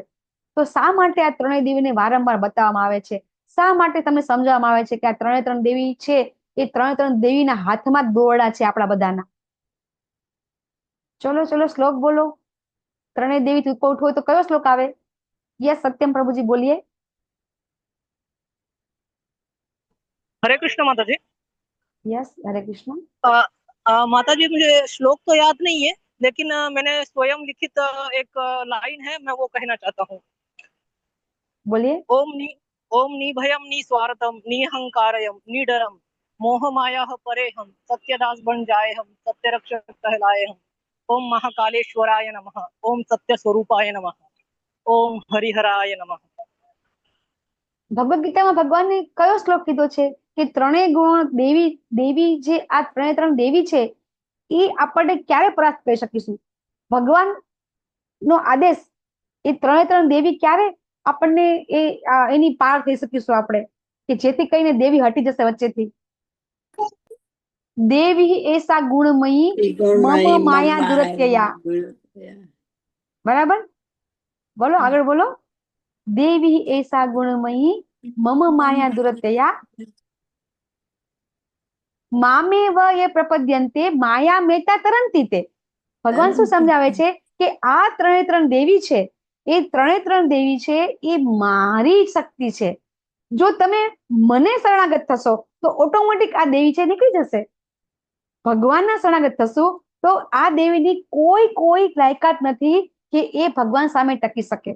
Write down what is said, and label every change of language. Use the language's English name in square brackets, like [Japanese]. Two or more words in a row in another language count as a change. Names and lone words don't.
[Gujarati] તો શા માટે આ ત્રણેય દેવીને વારંવાર બતાવવામાં આવે છે? શા માટે તમને સમજાવવામાં આવે છે કે આ ત્રણ દેવી છે એ ત્રણ દેવીના હાથમાં દોરડા છે આપણા બધાના? ચલો શ્લોક બોલો. ત્રણેય દેવી ઉપર ઉઠવો તો કયો શ્લોક આવે? યસ સત્યમ પ્રભુજી બોલીએ. [Hindi] हरे कृष्ण माता जी। यस हरे कृष्ण। माता जी मुझे श्लोक तो याद नहीं है, लेकिन मैंने स्वयं लिखित एक लाइन है, मैं वो कहना चाहता हूँ। बोलिए। ओम नी भयम नी स्वार्थम नी अहंकारयम नी डरम मोह माया परे हम सत्यदास बन जाए हम सत्य रक्षक कहलाए हम। [Sanskrit] ओम महाकालेश्वराय नमः। ओम सत्य स्वरूपाय नमः। ओम हरिहराय नमः। [Gujarati] ભગવદ ગીતામાં ભગવાને કયો શ્લોક કીધો છે કે ત્રણેય ગુણો દેવી જે આ ત્રણ દેવી છે એ આપણને ક્યારે પરાસ્ત કરી શકીશું? ભગવાન નો આદેશ એ ત્રણ દેવી ક્યારે આપણને એની પાર થઈ શકીશું આપણે કે જેથી કહીને દેવી હટી જશે વચ્ચેથી? [Sanskrit] દેવી એસા ગુણમયી મમ માયા દુરત્યયા. [Gujarati] બરાબર, બોલો આગળ બોલો. [Sanskrit] देवी ऐसा गुणमयी मम माया दुरतया मामेव ये प्रपद्यन्ते माया मेता तरंती ते. [Gujarati] ભગવાન શું સમજાવે છે કે આ ત્રણ દેવી છે, એ ત્રણ દેવી છે એ મારી શક્તિ છે. જો તમે મને શરણાગત થશો તો ઓટોમેટિક આ દેવી છે નીકળી જશે. ભગવાનના શરણાગત થશો તો આ દેવીની કોઈ લાયકાત નથી કે એ ભગવાન સામે ટકી શકે.